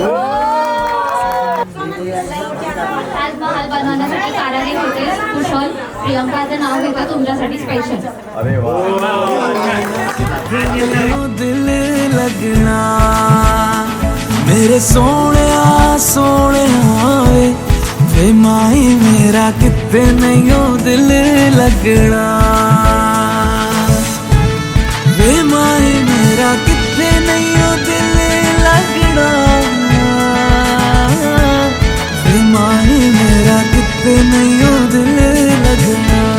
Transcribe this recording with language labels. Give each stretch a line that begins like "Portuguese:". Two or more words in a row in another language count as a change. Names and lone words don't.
Marathi: ताजमहाल बनवण्यासाठी कारागीर होते कुशल, प्रियंकाचं नाव घेतो तुमच्यासाठी स्पेशल.
Punjabi: ਦਿਲ ਲੱਗਣਾ ਮੇਰੇ ਸੋਨੇ ਵੇ ਮਾਹੀ ਮੇਰਾ ਕਿਤੇ ਨਹੀਂ ਹੋ ਦਿਲ ਲੱਗਣਾ ਵੇ ਮਾਹੀ ਮੇਰਾ ਕਿਤੇ ਨਹੀਂ ਹੋ ਦਿਲ ਲੱਗਣਾ ਵੇ ਮਾਹੀ ਮੇਰਾ ਕਿਤੇ ਨਹੀਂ ਹੋ ਦਿਲ ਲੱਗਣਾ